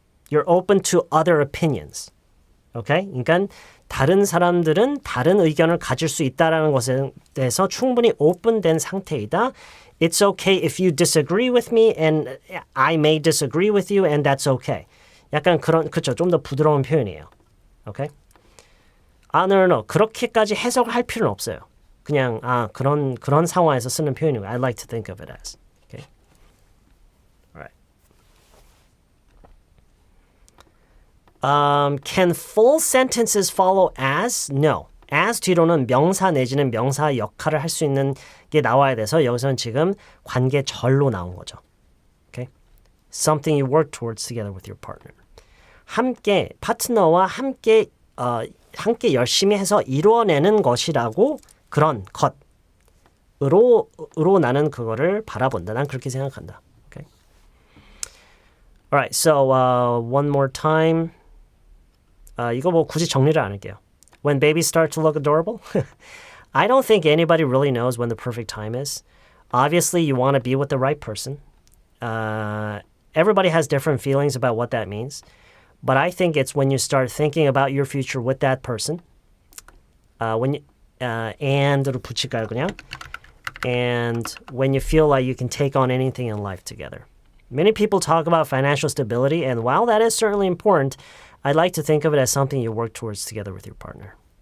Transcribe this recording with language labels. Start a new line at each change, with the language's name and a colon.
English: You're open to other opinions. Okay?
Korean: 그러니까 다른 사람들은 다른 의견을 가질 수 있다라는 것에 대해서 충분히 오픈된 상태이다.
English: It's okay if you disagree with me and I may disagree with you and that's okay.
Korean: 약간 그런, 그쵸. 좀 더 부드러운 표현이에요.
English: Okay? No.
Korean: 그렇게까지 해석할 필요는 없어요. 그냥, 그런 상황에서 쓰는 표현이고.
English: I like to think of it as. Okay? Alright. Can full sentences follow as? No.
Korean: as 뒤로는 명사 내지는 명사 역할을 할 수 있는 게 나와야 돼서 여기서는 지금 관계절로 나온 거죠.
English: Okay? Something you work towards together with your partner.
Korean: 함께 파트너와 함께 열심히 해서 이루어내는 것이라고 그런 것으로 나는 그거를 바라본다. 난 그렇게 생각한다. Okay?
English: Alright, so one more time.
Korean: 이거 뭐 굳이 정리를 안 할게요.
English: When babies start to look adorable? I don't think anybody really knows when the perfect time is. Obviously, you want to be with the right person. Everybody has different feelings about what that means. But I think it's when you start thinking about your future with that person.
Korean: and로 붙일까요, 그냥?
English: And when you feel like you can take on anything in life together. Many people talk about financial stability, and while that is certainly important, I'd like to think of it as something you work towards together with your partner.